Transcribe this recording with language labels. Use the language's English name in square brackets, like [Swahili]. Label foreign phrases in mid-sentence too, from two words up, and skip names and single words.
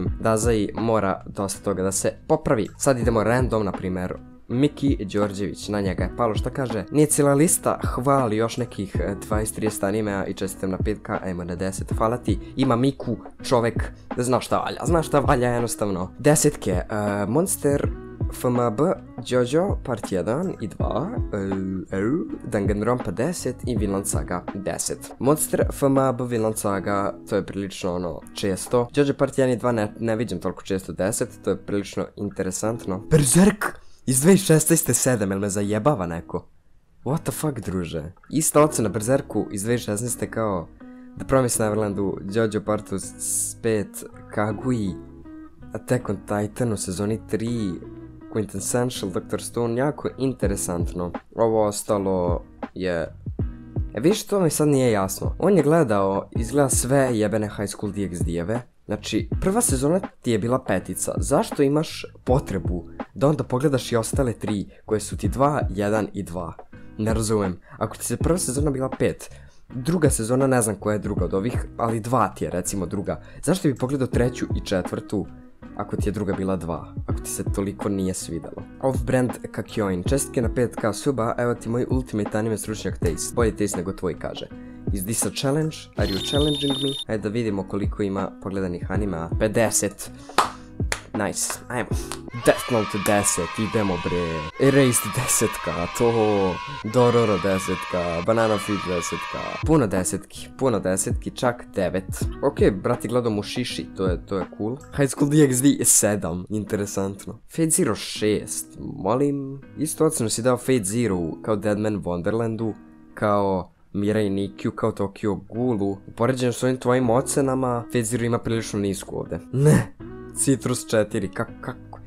[Serbian] Dazai mora dosta toga da se popravi. Sad idemo random, na primjer Miki Đorđević, na njega je palo, šta kaže? Nije cijela lista, hvali još nekih 20-30 animea i čestitam na 5K, ajmo na 10, hvala ti. Ima Miku, čovek, zna šta valja jednostavno. Desetke, Monster FMB, Jojo, part 1 i 2, Danganronpa 10 i Vinland Saga 10. Monster FMB Vinland Saga, to je prilično često. Jojo part 1 i 2 ne vidim toliko često 10, to je prilično interesantno. Berserk! Iz 2016. 7, jel me zajebava neko? [English] What the fuck, [Serbian] druže? Ista ocena Berserku iz 2016. kao The Promised Neverlandu, Jojo Partus 5, Kagui, Attack on Titan u sezoni 3, Quintessential, Dr. Stone, jako interesantno. Ovo ostalo je... vidiš, to mi sad nije jasno. On je gledao, izgleda sve jebene High School DxD-eve. Znači, prva sezona ti je bila 5, zašto imaš potrebu da onda pogledaš i ostale 3 koje su ti 2, 1 i 2? Ne razumem. Ako ti se prva sezona bila 5, druga sezona ne znam koja je druga od ovih, ali 2 ti je recimo druga. Zašto bi pogledao 3. i 4. ako ti je druga bila 2? Ako ti se toliko nije svidalo. Off-brand Kakyoin, čestitke na 5K suba, evo ti moj [English] ultimate anime [Serbian] stručnjak taste. Bolje taste nego tvoj, kaže. [English] Is this a challenge? Are you challenging me? [Serbian] Ajde da vidimo koliko ima pogledanih anima. 50. Nice, ajmo. Death Note 10, idemo bre. Erased 10-ka, to. Dororo 10-ka, Banana Fish 10-ka. Puno desetki, čak 9. Ok, brati gledao Mushishi, to je cool. High School DxD 7, interesantno. Fate Zero 6, molim. Isto ocenu si dao Fate Zero kao Deadman Wonderlandu, kao Mirai Nikiju, kao Tokyo Ghoulu. U poređenju s ovim tvojim ocenama, Fate Zero ima prilično nisku ovde. Ne! Citrus 4, kako?